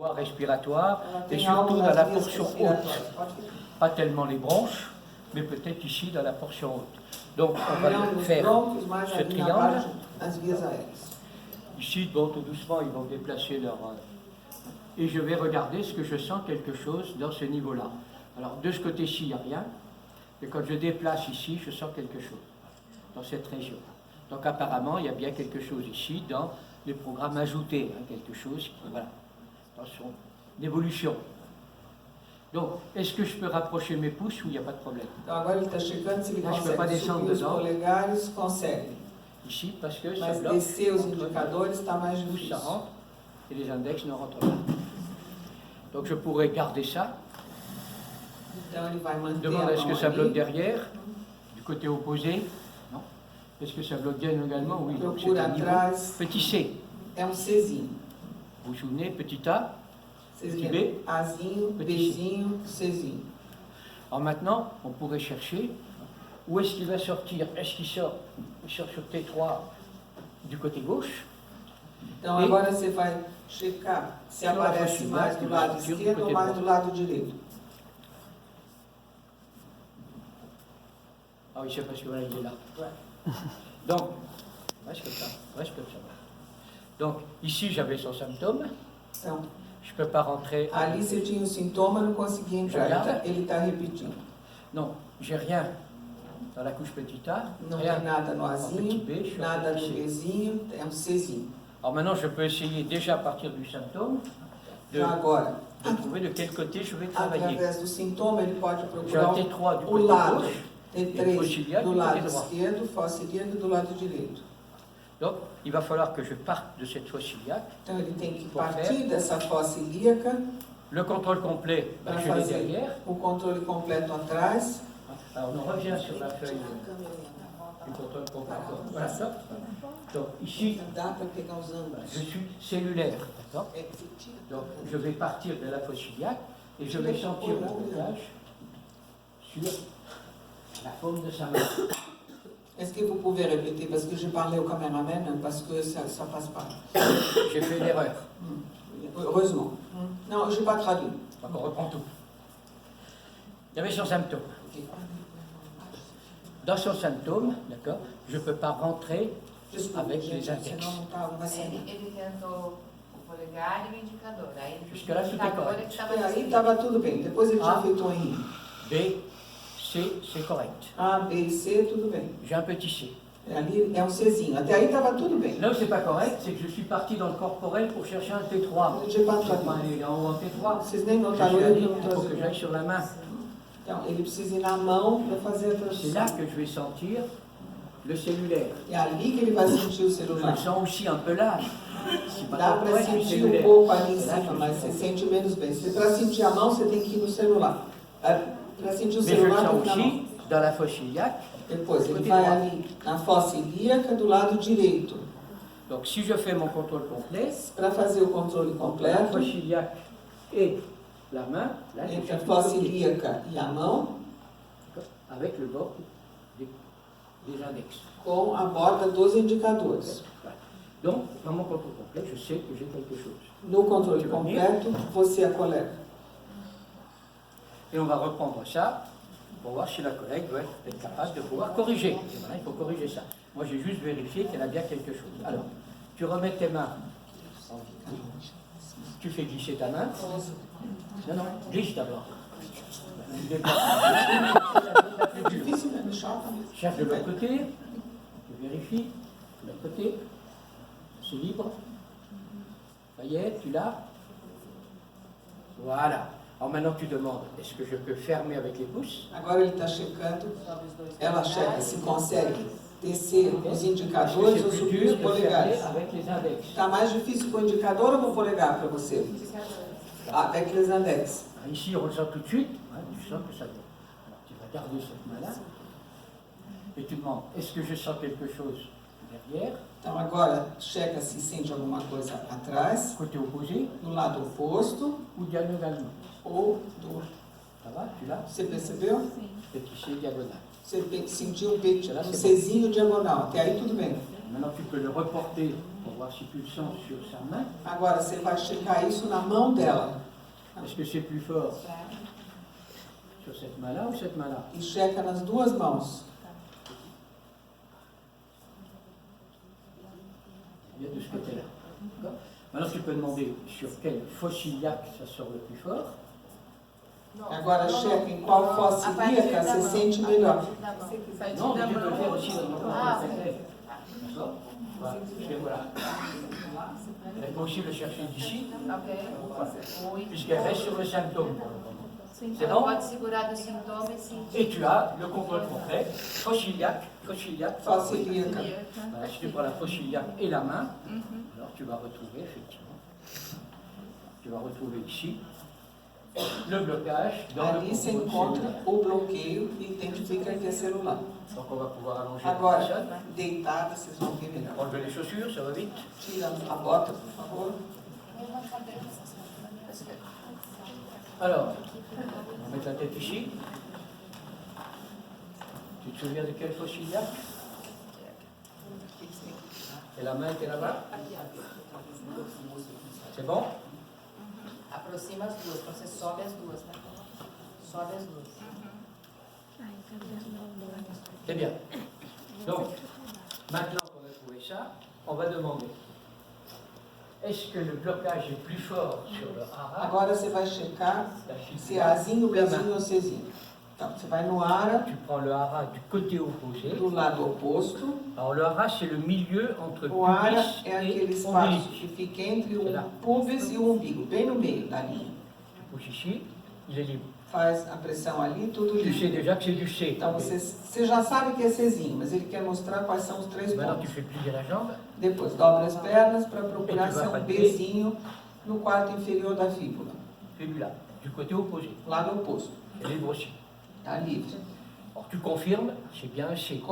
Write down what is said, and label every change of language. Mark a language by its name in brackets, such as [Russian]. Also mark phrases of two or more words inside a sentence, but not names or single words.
[French] voies respiratoires et [Portuguese] tem algo [French] surtout dans [Portuguese] nas [French] la [Portuguese] vias [French] portion [Portuguese] respiratórias. [French] haute. [Portuguese] Pode ficar. [French] Pas tellement les bronches, mais peut-être ici dans la portion haute. Donc on va [Portuguese] Não nos [French] faire [Portuguese] broncos, mas [French] ce [Portuguese] ali na [French] triangle. [Portuguese] parte das vias aéreas. [French] Ici, bon, tout doucement, ils vont déplacer leur... et je vais regarder ce que je sens quelque chose dans ce niveau-là. Alors, de ce côté-ci, il n'y a rien. Et quand je déplace ici, je sens quelque chose dans cette région. Donc, apparemment, il y a bien quelque chose ici dans les programmes ajoutés. Hein, quelque chose qui, voilà, dans son évolution. Donc, est-ce que je peux rapprocher mes pouces ou il n'y a pas de problème? [Portuguese] Então agora ele está checando se ele [French] Là, je peux pas [Portuguese] consegue [French] descendre [Portuguese] subir os [French] dedans. [Portuguese] polegares, consegue. [French] Ici, parce que ça [Portuguese] Mas [French] bloque. [Portuguese] descer os indicadores está mais [French] Pouce, [Portuguese] difícil. [French] ça rentre et les index ne rentrent pas. Donc, je pourrais garder ça. [Portuguese] Então ele vai manter [French] Demande [Portuguese] a [French] est-ce que [Portuguese] mão [French] ça bloque [Portuguese] ali. [French] derrière, du côté opposé? Non. Est-ce que ça bloque bien également? Oui, donc c'est [Portuguese] Procura [French] un niveau. [Portuguese] atrás. [French] Petit C. [Portuguese] É Czinho. [French] Vous vous souvenez? Petit A. [Portuguese] Vocês [French] Petit [Portuguese] lembram? [French] B. [Portuguese] Azinho, [French] Petit [Portuguese] Bzinho, Czinho. [French] Alors maintenant, on pourrait chercher où est-ce qu'il va sortir. Est-ce qu'il sort? Il sort sur T3 du côté gauche. [Portuguese] Então E agora você vai checar se [French] Sur la [Portuguese] aparece proximidade, mais do [French] il va [Portuguese] lado [French] sortir du [Portuguese] esquerdo ou [French] côté [Portuguese] mais [French] droit. [Portuguese] do lado direito. [French] Ah oui, c'est parce que voilà, il est là. Donc, reste comme ça, reste comme ça. Donc, ici, j'avais son symptôme. [Portuguese] Então, [French] Je ne peux pas rentrer. [Portuguese] ali você tinha o sintoma, não conseguia entrar. Já. Ele está repetindo. [French] Non, j'ai rien dans la couche petit A. [Portuguese] Não [French] Rien [Portuguese] tem nada no [French] en petit [Portuguese] Azinho, [French] B, je suis en [Portuguese] nada no [French] petit C. [Portuguese] Bzinho, é Czinho. [French] Alors maintenant, je peux essayer déjà à partir du symptôme de [Portuguese] Então agora, [French] trouver de quel côté je vais travailler. [Portuguese] através do sintoma, ele pode [French] J'ai un [Portuguese] procurar [French] T3 du [Portuguese] o [French] côté [Portuguese] lado. [French] gauche. [Portuguese] T3 [French] fossiliaire [Portuguese] do [French] do [Portuguese] lado [French] côté droit. [Portuguese] esquerdo, fossa ilíaca do lado direito. [French] Donc, il va falloir que je parte de cette fosse iliaque. [Portuguese] Então ele tem que Por partir [French] faire. [Portuguese] dessa fossa ilíaca [French] Le contrôle complet, ben, [Portuguese] para [French] je l'ai [Portuguese] fazer [French] derrière. [Portuguese] o controle completo atrás. [French] Alors, on revient sur la feuille du contrôle complet. Voilà, stop. Donc, ici, [Portuguese] Dá para pegar os ângulos. [French] je suis cellulaire. D'accord? [Portuguese] É que você tira. [French] Donc, je vais partir de la fosse iliaque et je vais sentir le blocage sur la paume de sa main. Est-ce que vous pouvez répéter parce que je parlais au caméraman parce que ça passe pas. J'ai fait une erreur. Heureusement. Non, je n'ai pas traduit. Donc, on reprend tout. Il y avait son symptôme. Dans son symptôme, d'accord, je ne peux pas rentrer [Portuguese] Desculpa, [French] avec [Portuguese] gente, [French] les index. [Portuguese] senão não tá, não vai sair. Ele tentou o polegar e o indicador. Aí ele [French] Jusque là, tout est correct. [Portuguese] que estava E aí estava tudo bem. Depois ele tinha feito um Henrique. [French] B, C, c'est correct. [Portuguese] A, B e C, tudo bem. [French] J'ai un petit C. [Portuguese] Ali é um Czinho. Até aí estava tudo bem. [French] Là où c'est pas correct, c'est que je suis parti dans le corporel pour chercher un T3. J'ai pas Je vais pas traduit. aller en haut en T3. [Portuguese] Vocês nem [French] Je [Portuguese] notaram [French] suis [Portuguese] eu que [French] allé, [Portuguese] eu não [French] il faut que [Portuguese] traduzi. [French] j'aille sur la main. [Portuguese] Então, ele precisa ir na mão para fazer a [French] C'est [Portuguese] tradução. [French] là que je vais sentir le cellulaire. [Portuguese] É ali que ele vai sentir o [French] Je [Portuguese] celular. [French] le sens aussi un peu là. C'est pas [Portuguese] Dá para [French] corporel, c'est [Portuguese] sentir um [French] cellulaire. [Portuguese] pouco ali em [French] C'est là que [Portuguese] cima, [French] je [Portuguese] mas [French] sens. [Portuguese] você sente menos bem. Para sentir a mão, você tem que ir no celular. Para sentir o [French] Mais je le [Portuguese] celular, [French] sens [Portuguese] tem que ir na mão. [French] aussi dans la fosse iliaque. [Portuguese] Depois, ele [French] Côté [Portuguese] vai [French] droit. [Portuguese] ali na fossa ilíaca do lado direito. [French] Donc si je fais mon contrôle complet, [Portuguese] Para fazer o controle [French] la [Portuguese] completo, [French] fosse iliaque et la main, là je [Portuguese] entre a [French] cherche [Portuguese] fossa [French] le premier, [Portuguese] ilíaca e a mão, [French] avec le bord des index. [Portuguese] com a borda dos indicadores. [French] Voilà. Donc, dans mon contrôle complet, je sais que j'ai quelque chose. [Portuguese] No controle completo, você é a colega. [French] Et on va reprendre ça pour voir si la collègue doit être capable de pouvoir corriger. Et voilà, il faut corriger ça. Moi, j'ai juste vérifié qu'elle a bien quelque chose. Alors, tu remets tes mains. Tu fais glisser ta main. Non, non, glisse d'abord. Tu déplaces la plus dure. [Portuguese] Difícil, né? Me choca. [French] Cherche de l'autre côté. Tu vérifies. De l'autre côté. C'est libre. Ça y est, tu l'as. Voilà. Alors maintenant, tu demandes, est-ce que je peux fermer avec les pouces? [Portuguese] Agora ele está checando, ela checa se consegue descer os indicadores ou [French] C'est plus [Portuguese] subir [French] dur [Portuguese] os [French] de [Portuguese] polegares. [French] fermer avec les index. [Portuguese] Está mais difícil com o indicador ou com o polegar para você? [French] Ah, avec les index. Ici, on le sent tout de suite. Hein, tu sens que ça vient. Alors, tu vas garder cette main-là. Et tu demandes, est-ce que je sens quelque chose derrière, [Portuguese] Então agora checa se sente alguma coisa atrás, [French] côté opposé, [Portuguese] do lado oposto [French] ou diagonalement? [Portuguese] ou do... [French] Ça va? Tu l'as? [Portuguese] Você percebeu? [French] Petit C diagonal. [Portuguese] Você sentiu um Czinho diagonal. Até aí tudo bem. [French] Maintenant, tu peux le reporter pour voir si tu le sens sur sa main. [Portuguese] Agora você vai checar isso na mão dela. [French] Est-ce que c'est plus fort sur cette main-là ou cette main-là? [Portuguese] E checa nas duas mãos. [French] Bien de ce côté-là. D'accord. Maintenant, tu peux demander sur quel fosse iliaque ça sort le plus fort. [Portuguese] Agora checa em qual fossa ilíaca você sente melhor. [French] Non, mais tu peux le faire aussi dans le D'accord. Voilà. Voilà. Elle peut aussi le chercher d'ici, puisqu'elle reste sur le symptôme pour le moment. C'est [Portuguese] Ela [French] bon? [Portuguese] pode segurar do sintoma e sentir. [French] Et tu as le contrôle complet, fosse iliaque, [Portuguese] Fossa ilíaca. [French] Voilà, si tu prends la fosse iliaque et la main, alors tu vas retrouver effectivement, tu vas retrouver ici le blocage dans [Portuguese] Ali você [French] le [Portuguese] encontra [French] cellulaire. [Portuguese] o bloqueio e identifica que é celular. [French] Donc on va pouvoir allonger la [Portuguese] Agora, [French] personne, [Portuguese] deitada, vocês vão ver melhor. [French] enlever les chaussures, ça va vite. [Portuguese] Tira a bota, por favor. [French] Alors, on va mettre la tête ici. Tu te souviens de quelle fosse iliaque? Et la main était là-bas? C'est bon? [Portuguese] Aproxima as duas, você sobe as duas, né? Sobe as duas. [French] C'est bien. Donc, maintenant qu'on a trouvé ça, on va demander, est-ce que le blocage est plus fort sur le hara? [Portuguese] Agora você vai checar [French] La [Portuguese] se é azinho, [French] fibula, [Portuguese] bezinho ou cezinho. Então, você vai no ara, [French] tu prends le hara du côté opposé. [Portuguese] do lado oposto. [French] Alors le hara, c'est le milieu entre [Portuguese] O ara [French] pubis [Portuguese] é aquele [French] et [Portuguese] espaço [French] ombilic. [Portuguese] que fica entre o pubis e o umbigo, bem no meio da linha. [French] Tu pousses ici, il est libre. [Portuguese] Faz a pressão ali, tudo [French] Tu sais [Portuguese] livre. [French] déjà que c'est du C. [Portuguese] Então você já sabe que é Czinho, mas ele quer mostrar quais são os três [French] Maintenant, tu [Portuguese] pontos. [French] fais plier la jambe. [Portuguese] Depois dobra as pernas para procurar E tu se é vai um fazer? Bzinho no quarto inferior da fíbula, [French] Fibula, du côté opposé. [Portuguese] lado oposto. [French] Elle est libre aussi. [Portuguese] Está livre. [French] Alors tu confirmes, c'est bien un C.